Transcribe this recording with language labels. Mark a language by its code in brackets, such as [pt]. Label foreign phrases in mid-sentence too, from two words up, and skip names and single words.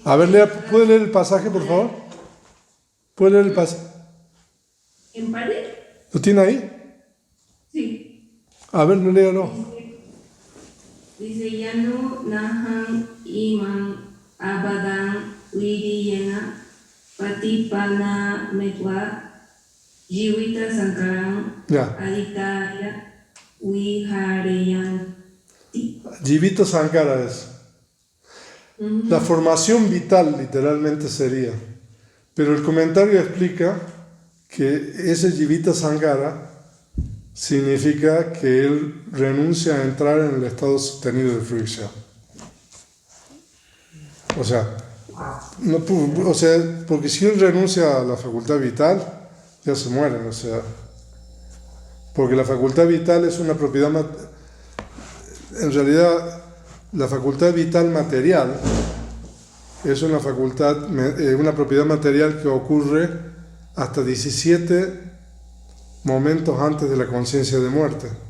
[es] A ver, ¿puede leer el pasaje, por favor? ¿Puede leer el pasaje? ¿En Pali? ¿Lo tiene ahí? Sí. A ver, léalo. [pi] Dice Yanu Nahan Iman Abadan Vidiyena Patipana Metwa Jivita Sankaram [es] Ya. [pi] Aditaya Vihareyanti. Jivita Sankara es. [es] La formación vital, literalmente sería. Pero el comentario explica que ese [pi] Jivita Sankara [es] significa que él renuncia a entrar en el estado sostenido de fricción. O sea, porque si él renuncia a la facultad vital, ya se mueren, o sea, porque la facultad vital es una propiedad, en realidad la facultad vital material es una propiedad material que ocurre hasta 17 momentos antes de la conciencia de muerte.